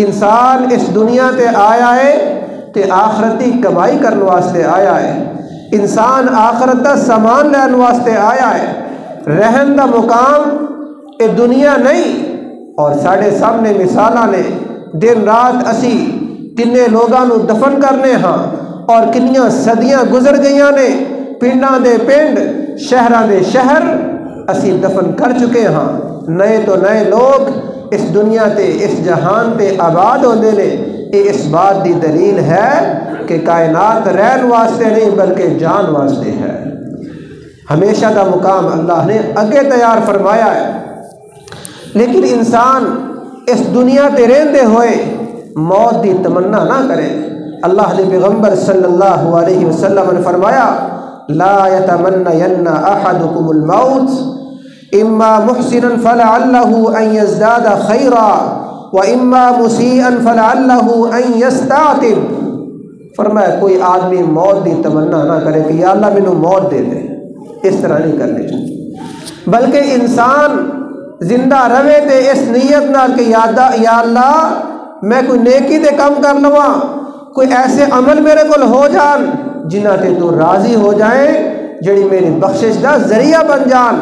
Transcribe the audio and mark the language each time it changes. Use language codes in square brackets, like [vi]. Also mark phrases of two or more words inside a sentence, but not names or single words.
[pa] انسان اس دنیا تے آیا ہے تے آخرتی کمائی کرنے واسطے آیا ہے، انسان آخرت دا سامان لین واسطے آیا ہے، رہن دا مقام اے دنیا نہیں۔ اور ساڑھے سامنے مثالاں نے، دن رات اسی کنے لوگاں نو دفن کرنے ہاں اور کنیاں صدیاں گزر گئیاں نے، پنڈاں دے پنڈ، شہراں دے شہر اسی دفن کر چکے ہاں، نئے تو نئے لوگ اس دنیا تے اس جہان تے آباد ہوندے نے۔ یہ اس بات دی دلیل ہے کہ کائنات رہن واسطے نہیں بلکہ جان واسطے ہے، ہمیشہ دا مقام اللہ نے اگے تیار فرمایا ہے۔ لیکن انسان اس دنیا تے رہندے ہوئے موت دی تمنا نہ کرے۔ اللہ دے پیغمبر [ar] صلی اللہ علیہ وسلم [pa] نے فرمایا [ar] لا یتمنین احدکم الموت اما محسنا فلعلہ ان یزداد خیرا واما مسیئا فلعلہ ان یستعتب۔ [pa] فرمایا کوئی آدمی موت دی تمنا نہ کرے کہ یا اللہ مینوں موت دے دے، اس طرح نہیں کرنی چاہیے، بلکہ انسان زندہ رہے تے اس نیت نال کہ یا اللہ میں کوئی نیکی دے کام کر لواں، کوئی ایسے عمل میرے کول ہو جان جنہ تے تو راضی ہو جائے، جڑی میری بخشش دا ذریعہ بن جان۔